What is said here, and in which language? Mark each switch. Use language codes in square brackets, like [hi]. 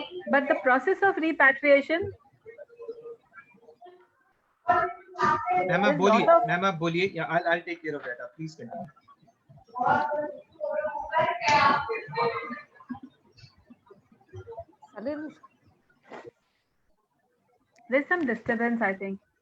[en] But the process of repatriation, [hi] Ma'am, आप बोलिए. [en] Yeah, I'll take care of that. Please continue. A little. There's some disturbance, I think.